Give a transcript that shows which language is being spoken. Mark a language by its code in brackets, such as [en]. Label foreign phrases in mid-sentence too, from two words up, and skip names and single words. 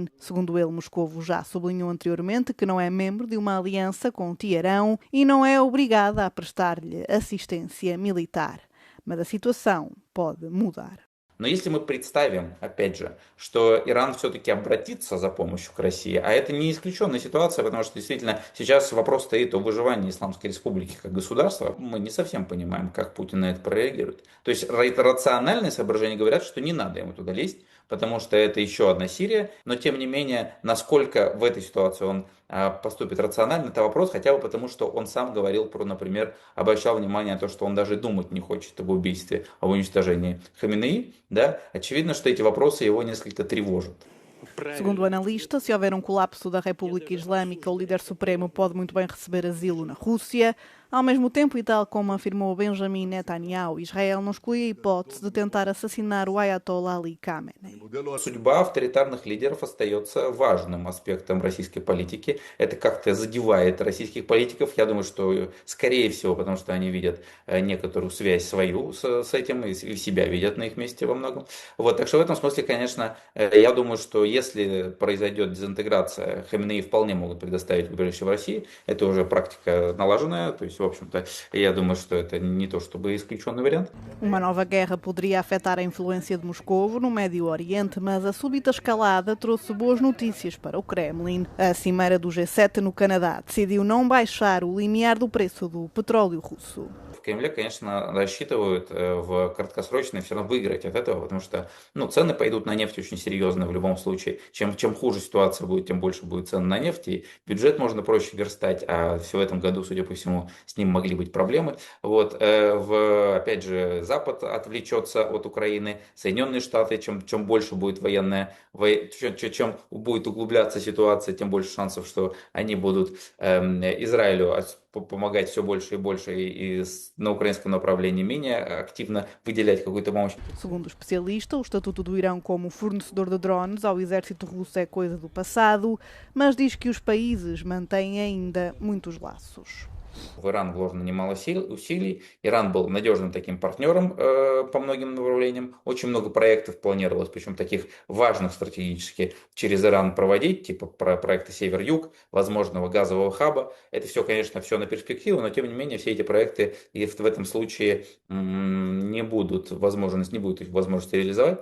[pt] Segundo ele, Moscovo já sublinhou anteriormente que não é membro de uma aliança com o Teherão e não é obrigada a prestar-lhe assistência militar. Mas a situação pode mudar. [ru] Но если мы представим, опять же, что Иран все-таки обратится за помощью к России, а это не исключенная ситуация, потому что действительно сейчас вопрос стоит о выживании Исламской Республики как государства, мы не совсем понимаем, как Путин на это прореагирует. То есть рациональные соображения говорят, что не надо ему туда лезть, потому что это еще одна Сирия, но тем не менее, насколько в этой ситуации он поступит рационально, это вопрос, хотя бы потому, что он сам говорил про, например, обращал внимание на то, что он даже думать не хочет об убийстве, об уничтожении Хаменеи, да, очевидно, что эти вопросы его несколько тревожат. [pt] Segundo o analista, se houver colapso da República Islâmica, o líder supremo pode muito bem receber asilo na Rússia. Ao mesmo tempo, e tal como afirmou Benjamin Netanyahu, Israel não exclui a hipótese de tentar assassinar o Ayatollah Ali Khamenei. [ru] Судьба авторитарных лидеров остается важным аспектом российской политики. Это как-то задевает российских политиков. Я думаю, что скорее всего, потому что они видят некоторую связь свою с этим и себя видят на их месте во многом. Вот, так что в этом смысле, конечно, я думаю, что если произойдет дезинтеграция, Хаменеи вполне могут предоставить убежище в России. Это уже практика налаженная, то есть, в общем-то, я думаю, что это не то чтобы исключенный вариант. [pt] Uma nova guerra poderia afetar a influência de Moscovo no Médio Oriente, mas a súbita escalada trouxe boas notícias para o Kremlin. A cimeira do G7 no Canadá decidiu não baixar o limiar do preço do petróleo russo. [ru] В Кремле, конечно, рассчитывают в краткосрочной все равно выиграть от этого, потому что цены пойдут на нефть очень серьезно в любом случае. Чем хуже ситуация будет, тем больше будет цен на нефть, и бюджет можно проще верстать, а все в этом году, судя по всему, с ним могли быть проблемы. Вот, опять же, Запад отвлечется от Украины, Соединенные Штаты, чем больше будет чем будет углубляться ситуация, тем больше шансов, что они будут Израилю помогать все больше и больше и на украинском направлении менее активно выделять какую-то помощь. [pt] Segundo o especialista, o estatuto do Irão como fornecedor de drones ao exército russo é coisa do passado, mas diz que os países mantêm ainda muitos laços. [ru] В Иран вложено немало усилий. Иран был надежным таким партнером по многим направлениям. Очень много проектов планировалось, причем таких важных стратегически, через Иран проводить, типа проекта «Север-Юг», возможного газового хаба. Это все, конечно, все на перспективу, но тем не менее все эти проекты и в этом случае не будет возможности реализовать.